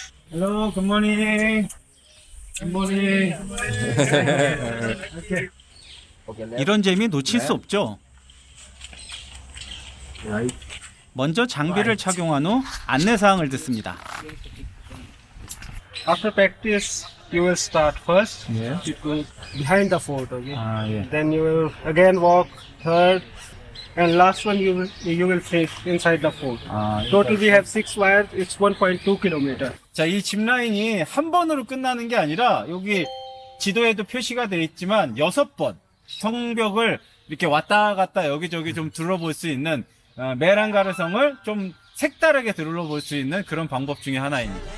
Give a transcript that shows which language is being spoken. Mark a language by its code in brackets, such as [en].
[en] Hello, good morning. Good morning. [ko] 이런 재미 놓칠 수 없죠. 먼저 장비를 착용한 후 안내 사항을 듣습니다. [en] After practice, you will start first. You go behind the fort, okay? Then you will again walk third, and last one you will finish inside the fort. Total we have 6 wires. It's 1.2 kilometer. [ko] 자, 이 짚라인이 한 번으로 끝나는 게 아니라 여기 지도에도 표시가 되어 있지만 6번 성벽을 이렇게 왔다 갔다 여기저기 좀 둘러볼 수 있는 메랑가르성을 좀 색다르게 둘러볼 수 있는 그런 방법 중에 하나입니다.